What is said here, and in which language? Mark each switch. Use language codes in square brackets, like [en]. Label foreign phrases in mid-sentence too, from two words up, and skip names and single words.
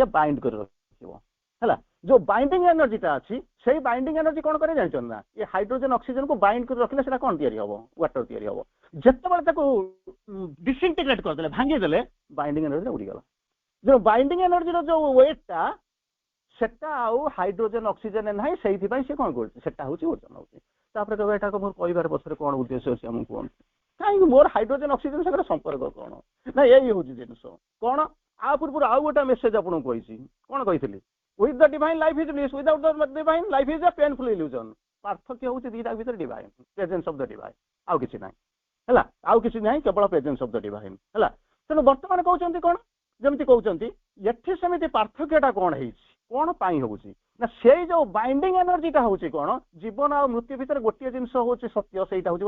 [or] ବାଇଣ୍ଡ କରି ରଖିବ ହେଲା ଯୋଉ [en] binding energyଟା [or] ଅଛି ସେଇ [en] binding energy [or] କଣ করে ଜାଣିଛନ୍ତି ନା ଏ [en] hydrogen oxygenକୁ [or] ବାଇଣ୍ଡ କରି ରଖିଲେ ସେଟା କଣ ତିଆରି ହବ ୱାଟର ତିଆରି ହବ ଯେତେବେଳେ ତାକୁ ଡିସଇଣ୍ଟିଗ୍ରେଟ କରିଦେଲେ ଭାଙ୍ଗିଦେଲେ [en] binding energy [or] ଉଡ଼ିଗଲା ଯୋଉ [en] binding energyର [or] ଯୋଉ ୱେଟଟା ସେଟା ଆଉ [en] hydrogen oxygen [or] ନାହିଁ ସେଇଥିପାଇଁ ସେ କଣ କରୁଛି ସେଟା ହଉଛି ଓଜନ ହଉଛି ତାପରେ କହିବା ଏଟାକୁ ମୋର କହିବାର ପଛରେ କଣ ଉଦ୍ଦେଶ୍ୟ ଅଛି ଆମକୁ କୁହନ୍ତୁ କାହିଁକି ମୋର [en] hydrogen oxygen [or] ସାଙ୍ଗରେ ସମ୍ପର୍କ କଣ ନା ଏଇ ହଉଛି ଜିନିଷ କଣ ଆ ପୂର୍ବରୁ ଆଉ ଗୋଟେ ମେସେଜ ଆପଣଙ୍କୁ କହିଛି କଣ କହିଥିଲି [en] with the divine life is bliss without the divine life is a painful illusion [or] ପାର୍ଥକ୍ୟ ହଉଛି ଦିଟା ଭିତରେ [en] divine presence of the divine [or] ଆଉ କିଛି ନାହିଁ ହେଲା ଆଉ କିଛି ନାହିଁ କେବଳ [en] presence of the divine [or] ହେଲା ତେଣୁ ବର୍ତ୍ତମାନ କହୁଛନ୍ତି କଣ ଯେମିତି କହୁଛନ୍ତି ଏଠି ସେମିତି ପାର୍ଥକ୍ୟଟା କଣ ହେଇଛି କଣ ପାଇଁ ହଉଛି ନା ସେଇ ଯୋଉ [en] binding energyଟା [or] ହଉଛି କଣ ଜୀବନ ଆଉ ମୃତ୍ୟୁ ଭିତରେ ଗୋଟିଏ ଜିନିଷ ହଉଛି ସତ୍ୟ ସେଇଟା ହଉଛି